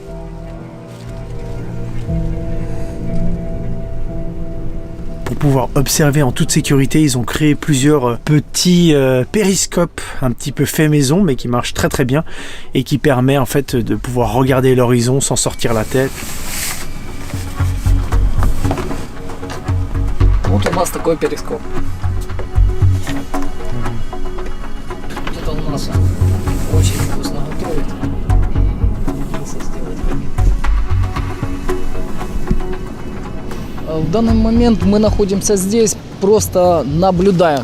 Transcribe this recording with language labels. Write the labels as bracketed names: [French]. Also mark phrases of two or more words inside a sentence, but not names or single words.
[French] Pour pouvoir observer en toute sécurité, ils ont créé plusieurs petits périscopes un petit peu fait maison mais qui marchent très bien et qui permet en fait de pouvoir regarder l'horizon sans sortir la tête. [Russian] Вот у нас такой перископ. Это у нас очень вкусно готовит. В данный момент мы находимся здесь, просто наблюдаем.